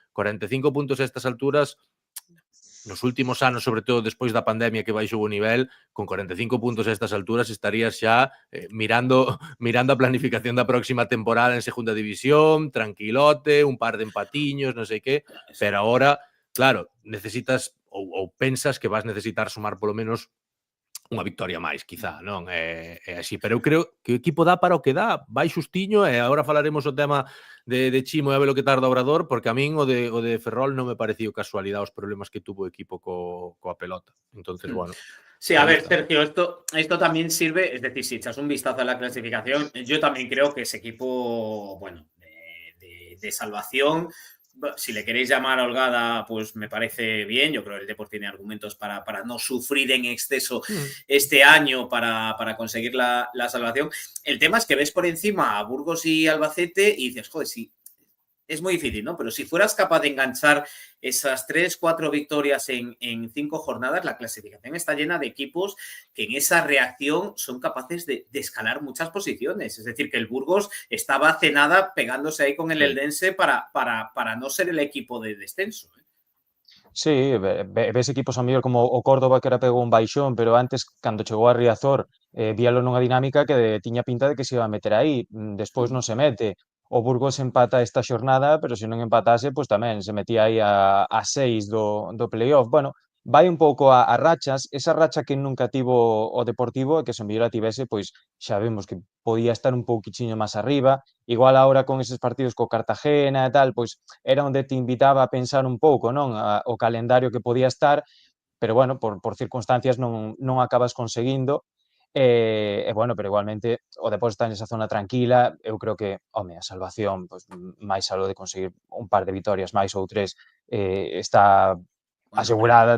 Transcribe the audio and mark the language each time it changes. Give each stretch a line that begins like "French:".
Galician: 45 puntos a estas alturas, nos últimos anos, sobre todo despois da pandemia que baixou o nivel, con 45 puntos a estas alturas estarías xa mirando a planificación da próxima temporada en segunda división, tranquilote, un par de empatiños, non sei que, pero agora, claro, necesitas ou pensas que vas necesitar sumar polo menos unha victoria máis, quizá, non? É así, pero eu creo que o equipo dá para o que dá, vai xustiño, e agora falaremos o tema de Chimo e a ver o que tarda o Obrador, porque a min o de Ferrol non me pareceu casualidade os problemas que tuvo o equipo coa pelota.
Spanish: Entonces, bueno. Sí, a ver, Sergio, esto también sirve, es decir, si echas un vistazo a la clasificación, yo también creo que ese equipo, bueno, de salvación, si le queréis llamar holgada, pues me parece bien. Yo creo que el Depor tiene argumentos para no sufrir en exceso este año para conseguir la salvación. El tema es que ves por encima a Burgos y Albacete y dices, joder, sí, es muy difícil, ¿no? Pero si fueras capaz de enganchar esas 3-4 victorias en 5 jornadas, la clasificación está llena de equipos que en esa reacción son capaces de escalar muchas posiciones. Es decir, que el Burgos estaba hace nada pegándose ahí con el Eldense para no ser el equipo de descenso.
Galician: Sí, ves equipos a mellor como o Córdoba, que era pegou un baixón, pero antes, cando chegou a Riazor, víalo nunha dinámica que tiña pinta de que
Spanish: se iba a meter
Galician: aí. Despois non se mete. O Burgos empata esta xornada, pero se non empatase, pois tamén se metía aí a 6 do playoff. Bueno, vai un pouco a rachas. Esa racha que nunca tivo o Deportivo, e que se mellor a tivese, pois xa vemos que podía estar un pouquichiño máis arriba. Igual agora con eses partidos co Cartagena e tal, pois era onde te invitaba a pensar un pouco, non? O calendario que podía estar, pero bueno, por circunstancias non acabas conseguindo. E bueno, pero igualmente o Depor está nesa zona tranquila. Eu creo que, home, a salvación, pois, máis algo de conseguir un par de vitorias máis ou 3, está asegurada.